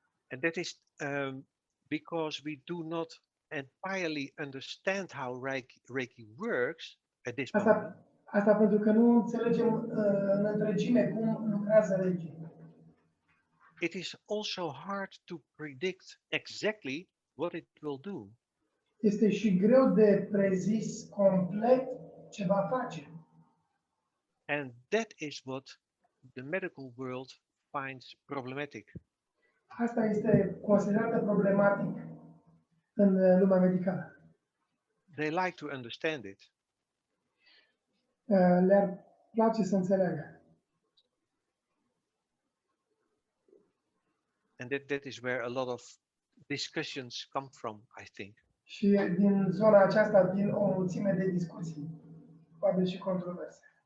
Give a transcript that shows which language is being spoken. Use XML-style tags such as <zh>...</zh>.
<en>And that is because we do not entirely understand how Reiki works at this moment.</en> <ro>Asta pentru că nu înțelegem în întregime cum lucrează Reiki.</ro> <en>It is also hard to predict exactly what it will do.</en> <ro>Este și greu de prezis complet ce va face.</ro> <en>And that is what the medical world finds problematic.</en> <ro>Asta este considerată problematic în lumea medicală.</ro> <en>They like to understand it.</en> <ro>Le-ar place să înțeleagă.</ro> <en>And that is where a lot of discussions come from, I think.</en> <ro>Și din zona aceasta vin o mulțime de discuții, poate și controverse.</ro>